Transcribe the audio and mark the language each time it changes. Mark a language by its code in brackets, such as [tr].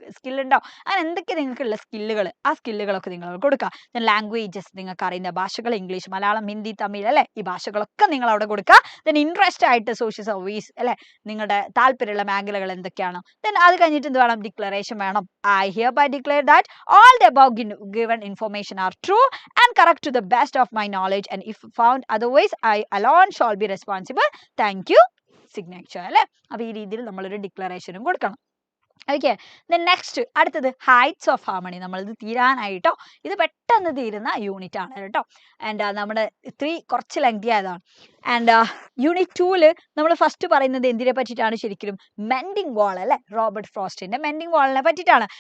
[ml] Skill ഉണ്ടോ, അങ്ങനെ എന്തൊക്കെ നിങ്ങൾക്കുള്ള സ്കില്ലുകൾ, ആ സ്കില്ലുകളൊക്കെ നിങ്ങൾ കൊടുക്കുക. ദെൻ ലാംഗ്വേജസ്, നിങ്ങൾക്ക് അറിയുന്ന ഭാഷകൾ, ഇംഗ്ലീഷ്, മലയാളം, ഹിന്ദി, തമിഴ് അല്ലെ, ഈ ഭാഷകളൊക്കെ നിങ്ങൾ അവിടെ കൊടുക്കുക. ദെൻ ഇൻട്രസ്റ്റ് ആയിട്ട് സോഷ്യൽ സർവീസ് അല്ലെ, നിങ്ങളുടെ താല്പര്യമുള്ള മേഖലകൾ എന്തൊക്കെയാണ്. ദെൻ അത് കഴിഞ്ഞിട്ട് എന്ത് വേണം, ഡിക്ലറേഷൻ വേണം. [en] I hereby declare that all the above given information are true and correct to the best of my knowledge, and if found otherwise I alone shall be responsible. Thank you. [ml] Signature അല്ലെ. അപ്പൊ ഈ രീതിയിൽ നമ്മളൊരു ഡിക്ലറേഷനും കൊടുക്കണം. Okay. Then next അടുത്തത് heights of harmony. നമ്മളിത് തീരാനായിട്ടോ, ഇത് പെട്ടെന്ന് തീരുന്ന യൂണിറ്റ് ആണ് കേട്ടോ. ആൻഡ് നമ്മുടെ 3 കുറച്ച് ലെങ്തി ആയതാണ്. ആൻഡ് യൂണിറ്റ് 2 നമ്മൾ ഫസ്റ്റ് പറയുന്നത് എന്തിനെ പറ്റിയിട്ടാണ്, ശരിക്കും മെൻഡിങ് വാൾ അല്ലെ, റോബർട്ട് ഫ്രോസ്റ്റിന്റെ മെൻഡിങ് വാളിനെ പറ്റിയിട്ടാണ്.